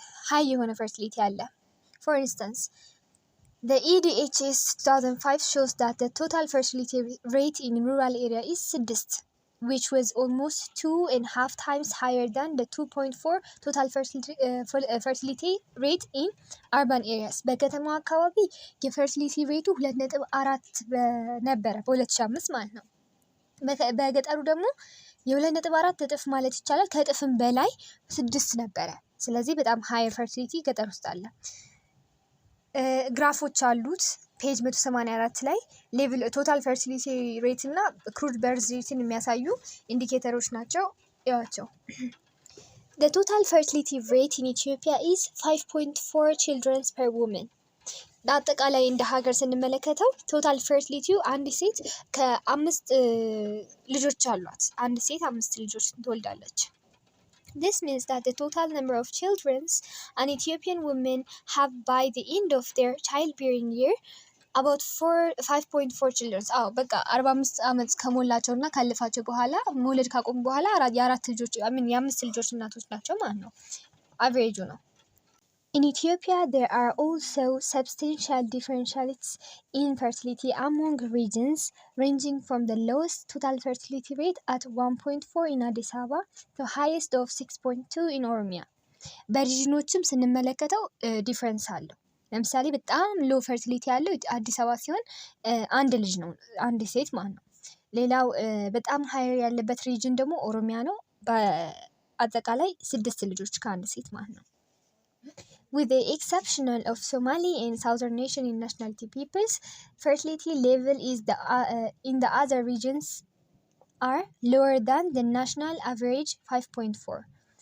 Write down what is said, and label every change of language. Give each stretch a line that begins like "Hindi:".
Amharic: ሃይ የሆነ ፈርቲሊቲ አለ።
English: For instance, the EDHS 2005 shows that the total fertility rate in rural area is 6, which was almost 2.5 times higher than the 2.4 total fertility rate in urban areas.
Amharic: በከተማ አካባቢ የፈርቲሊቲ ሬቱ 2.4 ነበረ በ2005 ማለት ነው። በገጠሩ ደግሞ የ2.4 እጥፍ ማለት ይቻላል ከእጥፍም በላይ 6 ነበረ። ስለዚህ በጣም ሃየር ፈርቲሊቲ ገጠር ውስጥ አለ። ግራፎች አሉት ፔጅ 184 ላይ ሌቭል ቶታል ፈርቲሊቲ ሬት እና ክሩድ በርዝ ሬትን የሚያሳዩ ኢንዲኬተሮች ናቸው። ያቸው
English: The total fertility rate in Ethiopia is 5.4 children per woman.
Amharic: አጠቃላይ እንደ ሀገር ስንመለከተው ቶታል ፈርቲሊቲው አንድ ሴት ከ5 ልጆች አሏት። አንድ ሴት 5 ልጆች ትወልዳለች።
English: This means that the total number of children an Ethiopian women have by the end of their childbearing year about 5.4 children.
Amharic: በቃ 45 ዓመት ከሞላቸውና ካለፋቸው በኋላ መውለድ ካቆሙ በኋላ የአምስት ልጆች እናቶች ናቸው ማለት ነው። አቨሬጁ ነው።
English: In Ethiopia, there are also substantial differentials in fertility among regions, ranging from the lowest total fertility rate at 1.4 in Addis Ababa to the highest of 6.2 in Oromia.
Amharic: በሪጅኖችም ስንመለከተው ዲፍረንስ አለው። ለምሳሌ በጣም ሎ ፈርቲሊቲ ያለው አዲስ አበባ ሲሆን አንድ ልጅ ነው፣ አንድ ሴት ማለት ነው። ሌላው በጣም ሃየር ያለበት ሪጅን ደግሞ ኦሮሚያ ነው። በአጠቃላይ 6 ልጆች ከአንድ ሴት ማለት ነው።
English: With the exception of Somali and Southern Nation and nationality peoples, fertility level is in the other regions are lower than the national average 5.4.